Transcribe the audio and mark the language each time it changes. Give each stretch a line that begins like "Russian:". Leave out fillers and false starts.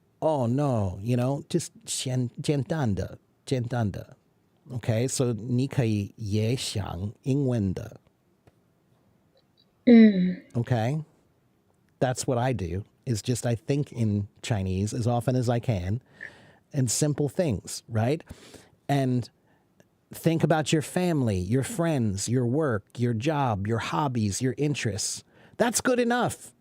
English: Oh no, you know, just
Chinese: 简单的。
English: Okay, so
Chinese: 你可以也想英文的。
English: Okay? That's what I do, is just I think in Chinese as often as I can, and simple things, right? And think about your family, your friends, your work, your job, your hobbies, your interests. That's good enough.